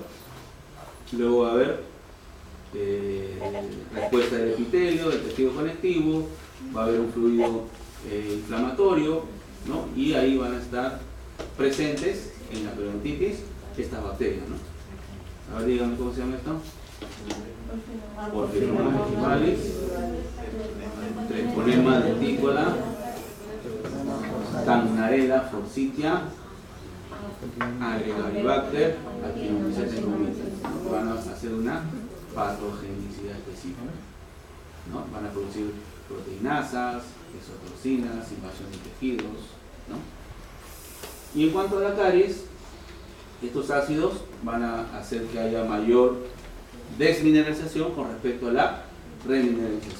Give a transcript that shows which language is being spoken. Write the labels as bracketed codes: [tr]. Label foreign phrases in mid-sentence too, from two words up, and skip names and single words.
[es] Luego va a haber respuesta del epitelio, del tejido conectivo, va a haber un fluido inflamatorio, ¿no? Y ahí van a estar presentes en la periodontitis estas bacterias, ¿no? A ver, díganme cómo se llama esto. Porphyromonas gingivalis, Treponema dentícola, Tangarella forsythia, Agaribacter actinomycetes. Van a hacer una patogenicidad específica, ¿no? Van a producir proteinasas, exotoxinas, invasión de tejidos, ¿no? Y en cuanto a la caries, estos ácidos van a hacer que haya mayor desmineralización con respecto a la remineralización, ¿no?